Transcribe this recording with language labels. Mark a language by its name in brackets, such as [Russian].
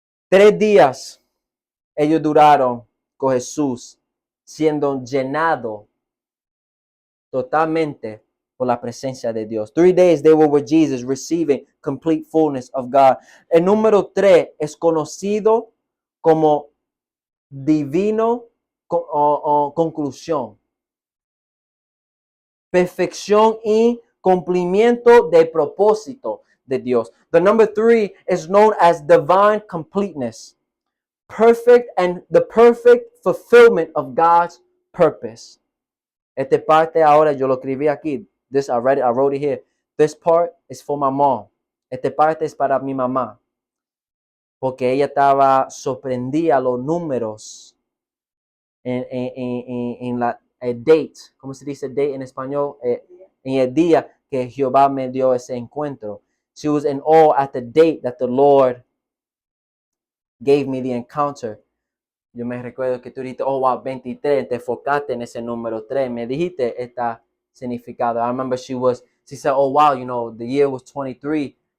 [Spanish] 3 días ellos duraron con Jesús, siendo llenado totalmente por la presencia de Dios. [English] 3 days they were with Jesus, receiving complete fullness of God. [Spanish] El número 3 es conocido como divino conclusión. Perfección y cumplimiento del propósito de Dios. [English] The number 3 is known as divine completeness. Perfect and the perfect fulfillment of God's purpose. [Spanish] Esta parte ahora yo lo escribí aquí. [English] I wrote it here. This part is for my mom. [Spanish] Esta parte es para mi mamá. Porque ella estaba sorprendida los números en la date. ¿Cómo se dice date en español? En el día que Jehová me dio ese encuentro. [English] She was in awe at the date that the Lord gave me the encounter. [Spanish] Yo me recuerdo que tú dijiste, oh wow, 23, te enfocaste en ese número 3. Me dijiste este significado. [English] I remember she said, oh wow, you know, the year was 2023.